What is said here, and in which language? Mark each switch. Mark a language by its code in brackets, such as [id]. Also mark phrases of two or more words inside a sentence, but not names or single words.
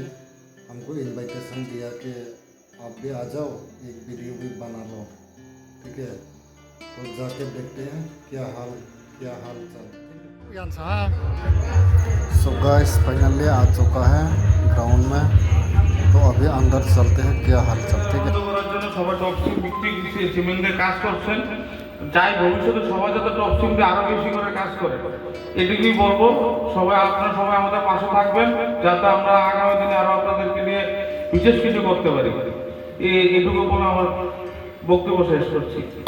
[hi] हमको इनविटेशन दिया कि आप भी आ जाओ, एक वीडियो भी बना लो, ठीक है। तो जाके देखते हैं क्या हाल चाल। [en] so guys finally [hi] आ चुका है ग्राउंड में, तो अभी अंदर चलते हैं क्या हाल चल। ठीक है, [bn] সবাই টপসিং ভিত্তিক সিমেন্টের কাজ করছেন, চাই ভবিষ্যতে সবাই যাতে টপসিং দিয়ে আরো বেশি করে কাজ করে। এটুকুই বলবো, আপনারা সবাই আমাদের পাশে থাকবেন যাতে আমরা আগামী দিনে আরো আপনাদেরকে নিয়ে বিশেষ কিছু করতে পারি। এটুকু বলে আমার বক্তব্য শেষ করছি।